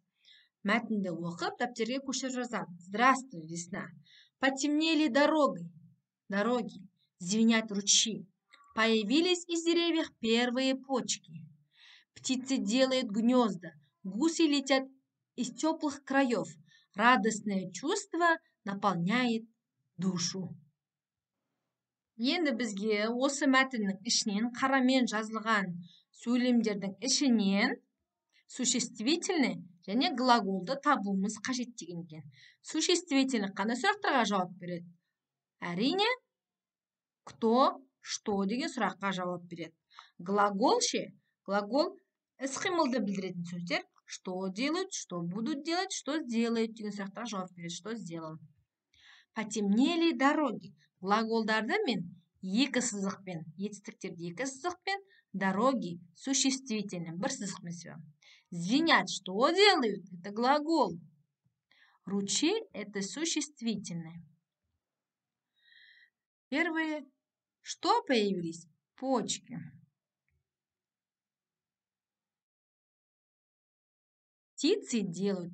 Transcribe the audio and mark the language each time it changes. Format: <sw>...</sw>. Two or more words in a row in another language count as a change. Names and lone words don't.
<kk>Мәтінді оқып, дәптерге көшіріп жазамын.</kk> <ru>Здравствуй, весна. Потемнели дороги, звенят ручьи. Появились из деревьев первые почки. Птицы делают гнезда, гуси летят из теплых краев. Радостное чувство наполняет душу.</ru> <kk>Енді бізге осы мәтіннің ішінен, қарамен жазылған сөйлемдердің ішінен существительный және глаголды табуымыз қажет деген екен. Существительный қандай сұрақтарға жауап береді? Әрине,</kk> <ru>кто, что</ru> <kk>деген сұраққа жауап береді. Глагол ше? Глагол іс-қимылды білдіретін сөздер.</kk> <ru>Что делают, что будут делать, что сделают</ru> <kk>деген сұрақтарға жауап береді.</kk> <ru>Что сделал? Потемнели дороги.</ru> <kk>Глаголдарды мен екі сызықпен, етістіктерді екі сызықпен,</kk> <ru>дороги существительный</ru> <kk>бір сызықпен сөйлеймін.</kk> <ru>Звенят, что делают? Это глагол. Ручьи – это существительное. Первые. Что появились? Почки. Птицы делают.</ru>